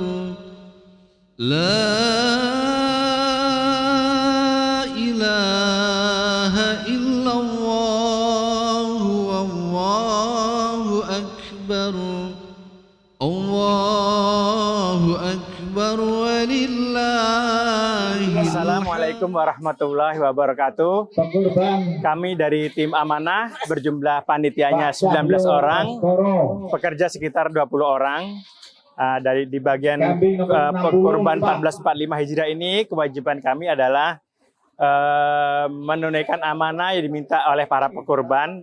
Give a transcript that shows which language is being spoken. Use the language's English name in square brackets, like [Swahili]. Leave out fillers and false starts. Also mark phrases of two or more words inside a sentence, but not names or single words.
[Arabic] لا إله إلا الله الله أكبر الله أكبر, walillahi. السلام عليكم ورحمة الله وبركاته. [Indonesian] Kami dari tim Amanah berjumlah panitianya 19 orang, pekerja sekitar 20 orang. Di bagian kurban 1445 Hijriah ini, kewajiban kami adalah menunaikan amanah yang diminta oleh para pekurban.